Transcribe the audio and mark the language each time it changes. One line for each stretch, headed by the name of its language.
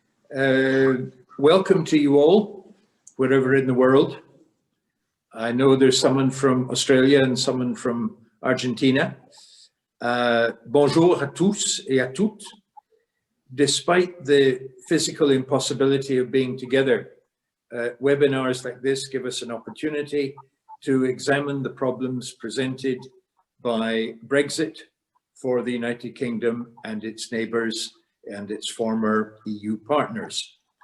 English: Welcome to you all, wherever in the world. I know there's someone from Australia and someone from Argentina.
French: Bonjour à tous et à toutes.
English: Despite the physical impossibility of being together, webinars like this give us an opportunity to examine the problems presented by Brexit for the United Kingdom and its neighbours and its former EU partners.